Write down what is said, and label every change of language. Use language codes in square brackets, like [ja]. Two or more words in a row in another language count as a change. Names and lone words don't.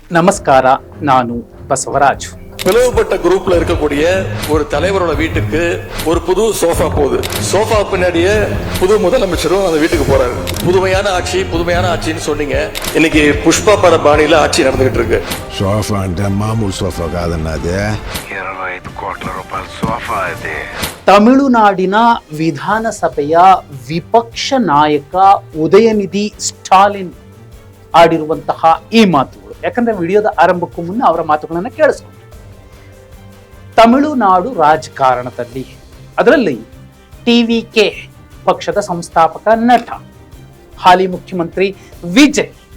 [kn] நமஸ்கார ನಾನು ಬಸವರಾಜ್. [ta] பிளவுபட்ட குரூப்ல இருக்கக்கூடிய ஒரு தலைவரோட வீட்டுக்கு ஒரு புது சோஃபா போகுது. சோஃபா பின்னாடியே புது முதலமைச்சரும் அந்த வீட்டுக்கு போறாரு. புதுமையான ஆட்சின்னு சொன்னீங்க. இன்னைக்கு புஷ்பா பட பாணியில ஆட்சி நடந்துகிட்டு இருக்கு. [te] సోఫా అంటే మామూలు సోఫా కాదన్నది 25 కోట్ల రూపాయల సోఫా అది. [kn] ತಮಿಳುನಾಡಿನ ವಿಧಾನಸಭೆಯ ವಿಪಕ್ಷ ನಾಯಕ ಉದಯನಿಧಿ ಸ್ಟಾಲಿನ್ ಆಡಿರುವಂತಹ ಈ ಮಾತುಗಳು, ಯಾಕಂದ್ರೆ ವಿಡಿಯೋದ ಆರಂಭಕ್ಕೂ ಮುನ್ನ ಅವರ ಮಾತುಗಳನ್ನ ಕೇಳಿಸ್ಕೊಂಡು, ತಮಿಳುನಾಡು ರಾಜಕಾರಣದಲ್ಲಿ ಅದರಲ್ಲಿ ಟಿವಿಕೆ ಪಕ್ಷದ ಸಂಸ್ಥಾಪಕ ನಟ ಹಾಲಿ ಮುಖ್ಯಮಂತ್ರಿ ವಿಜಯ್,